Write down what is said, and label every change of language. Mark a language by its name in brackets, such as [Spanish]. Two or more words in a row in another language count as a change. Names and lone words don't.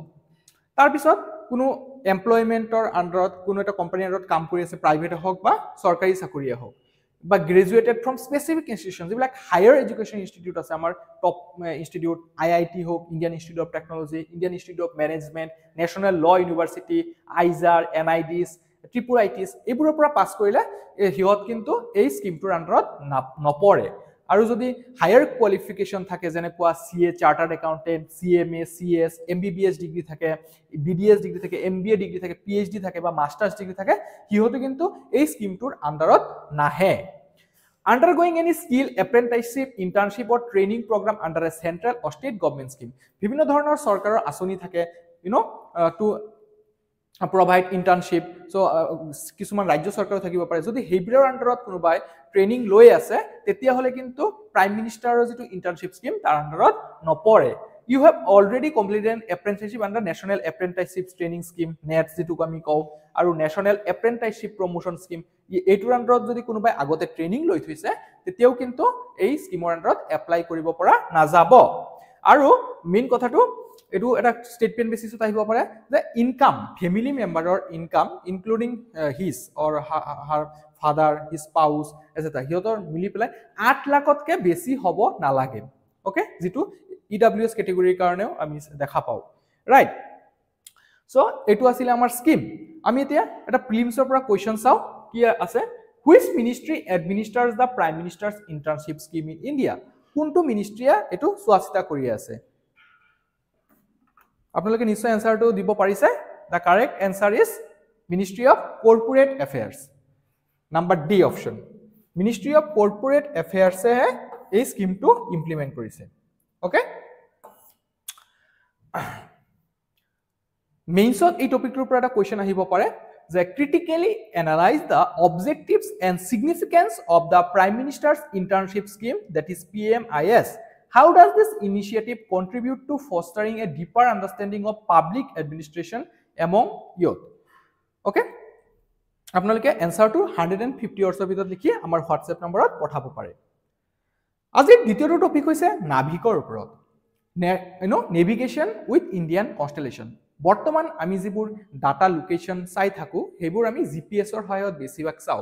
[Assamese] তাৰ পিছত কোনো এমপ্লয়মেন্টৰ আন্ডাৰত কোনো এটা কোম্পানীৰ আন্ডাৰত কাম কৰি আছে, প্ৰাইভেট হওক বা চৰকাৰী চাকৰিয়ে হওক, বা [English] graduated from specific institution, [Assamese] যিবিলাক [English] higher education institute [Assamese] আছে আমাৰ [English] top institute, [Assamese] IIT হওক, ইণ্ডিয়ান ইনষ্টিটিউট অফ টেকনলজি, ইণ্ডিয়ান ইনষ্টিটিউট অফ মেনেজমেণ্ট, নেশ্যনেল ল ইউনিভাৰ্চিটি, আইজাৰ, NIDs, ট্ৰিপুল-ITs, এইবোৰৰ পৰা পাছ কৰিলে হিহত কিন্তু এই স্কিমটোৰ আন্ডাৰত নপৰে। আৰু যদি [English] higher qualification [Assamese] থাকে, যেনেকুৱা CA, [English] chartered accountant, CMA, CS, MBBS degree [Assamese] থাকে, [English] BDS degree [Assamese] থাকে, [English] MBA degree [Assamese] থাকে, PhD থাকে বা [English] masters degree [Assamese] থাকে, সিহঁতে কিন্তু এই স্কিমটোৰ আন্ডাৰত নাহে। [English] Undergoing any skill, apprenticeship, internship or training program under a central or state government scheme, [Assamese] বিভিন্ন ধৰণৰ চৰকাৰৰ আঁচনি থাকে, [English] to provide internship, so [Assamese] কিছুমান ৰাজ্য চৰকাৰ থাকিব পাৰে। যদি হেইবিৰৰ আন্ডাৰত কোনোবাই ট্ৰেইনিং লৈ আছে তেতিয়া হলে কিন্তু [English] prime minister's [Assamese] যেটো [English] internship scheme [Assamese] তাৰ আন্ডাৰত নপৰে। [English] You have already completed an apprenticeship under National Apprenticeship Training Scheme, NATS [Assamese] যেটো আমি কওঁ, আৰু [English] National Apprenticeship Promotion Scheme, [Assamese] এইটোৰ আন্ডাৰত যদি কোনোবাই আগতে ট্ৰেইনিং লৈ থৈছে তেতিয়াও কিন্তু এই স্কিমৰ আন্ডাৰত এপ্লাই কৰিব পৰা নাযাব। আৰু মেইন কথাটো এটো এটা [English] statement basis [Assamese] আহিব পাৰে যে [English] income, family member's income including his or her father, his spouse etcetera, [Assamese] হিহঁতৰ মিলি পেলাই 8 লাখতকৈ বেছি হ'ব নালাগে। ওকে, যেটো [English] EWS category [Assamese] কাৰণেও আমি দেখা পাও, ৰাইট? সো এটো আছিল আমাৰ স্কিম। আমি এতিয়া এটা প্ৰিলিমছৰ পৰা কোৱেশ্চন চাও, কি আছে? [English] Which ministry administers the Prime Minister's Internship Scheme in India? [Assamese] কোনটো মিনিষ্ট্ৰিয়া এটো চোৱাচিতা কৰি আছে? আপোনালোকে নিশ্চয় এনসাৰটো দিব পাৰিছে। [English] The correct answer is Ministry of Corporate Affairs. Number D option. Ministry of Corporate Affairs [Assamese] এ এই স্কিমটো ইমপ্লিমেন্ট কৰিছে। [English] ওকে, [Assamese] মেইনছত এই টপিকটোৰ পৰা এটা কোৱেশ্চন আহিব পাৰে যে [English] critically analyse the objectives and significance of the Prime Minister's Internship Scheme, that is PMIS. How does this initiative contribute to fostering a deeper understanding of public administration among youth? [Assamese] Okay, আপোনালোকে এনসাৰটো 150 অৰ্ডছৰ ভিতৰত লিখি আমাৰ হোৱাটছএপ নম্বৰত পঠাব পাৰে। আজিৰ দ্বিতীয়টো টপিক হৈছে নাভিকৰ ওপৰত, নেভিগেশ্যন উইথ ইণ্ডিয়ান কনষ্টেলেশ্যন। বৰ্তমান আমি যিবোৰ [English] data location [Assamese] চাই থাকো সেইবোৰ আমি GPSৰ সহায়ত বেছিভাগ চাওঁ।